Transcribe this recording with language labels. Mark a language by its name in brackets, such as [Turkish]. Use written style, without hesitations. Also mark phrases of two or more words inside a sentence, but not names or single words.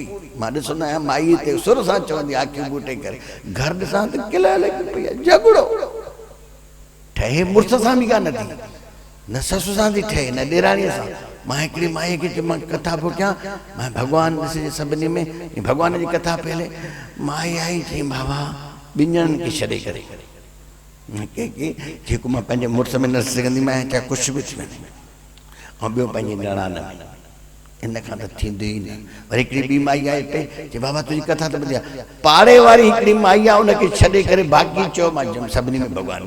[Sindhi] मां ॾिसंदो आहियां माई ते सुर सां चवंदी आहे, अखियूं ॿूटे करे, घर ॾिसां त किला लॻी पई आहे, झगड़ो ठहे, मुड़ुस सां बि कान थी, न ससु सां थी ठहे, न ॾेराणीअ सां। मां हिकिड़ी माईअ खे चयो, मां कथा पियो कयां, मां भॻवानु ॾिसे सभिनी में भॻवान जी कथा पहले, माई आई चई, बाबा 2 ॼणनि खे छॾे करे, जेको मां पंहिंजे मुड़ुस में न सघंदी मां चाहे कुझु बि थी वञे ऐं ॿियो पंहिंजी निणान में इन खां त थींदो ई न। वरी हिकिड़ी ॿी माई आहे हिते चए बाबा तुंहिंजी कथा त ॿुधी आहे, पाड़े वारी हिकिड़ी माई आहे उनखे छॾे करे बाक़ी चयो मां सभिनी में भॻवानु।